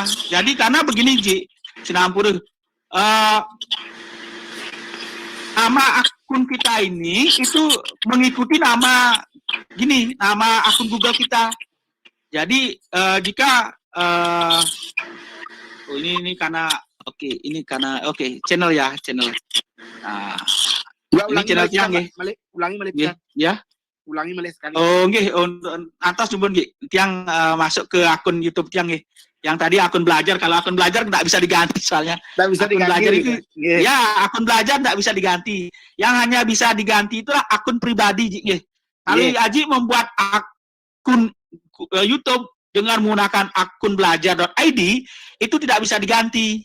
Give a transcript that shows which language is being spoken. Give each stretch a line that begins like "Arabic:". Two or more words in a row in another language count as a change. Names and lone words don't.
Indonesian: Jadi karena begini Ji, Sinampura, nama akun kita ini itu mengikuti nama akun Google kita. Jadi jika ini karena channel ya channel. Nah, ini channel Tiang nggih. Ulangi Malik. Ya. Ulangi Malik sekali. Oh nggih, atas numpun nggih. Tiang masuk ke akun YouTube Tiang nggih. Yang tadi akun belajar, kalau akun belajar enggak bisa diganti soalnya. Enggak bisa akun diganti. Belajar itu, ya, akun belajar enggak bisa diganti. Yang hanya bisa diganti itulah akun pribadi nggih. Kalau Aji membuat akun YouTube dengan menggunakan akun belajar.id itu tidak bisa diganti.